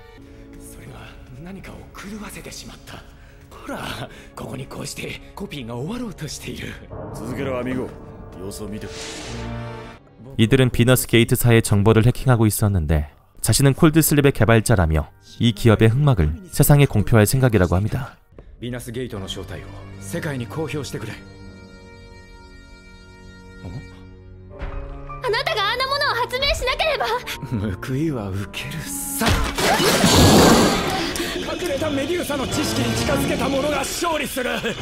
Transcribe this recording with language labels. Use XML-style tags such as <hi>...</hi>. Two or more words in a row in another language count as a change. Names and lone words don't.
<ko>이들은 비너스 게이트사의 정보를 해킹하고 있었는데 자신은 콜드슬립의 개발자라며 이 기업의 흑막을 세상에 공표할 생각이라고 합니다.</ko> <ja>비너스 게이트의 正体を世界に公表してくれ。あなたがあんなものを発明しなければ。報いは受けるさ。隠れたメデューサの知識に近づけた者が勝利する。</ja>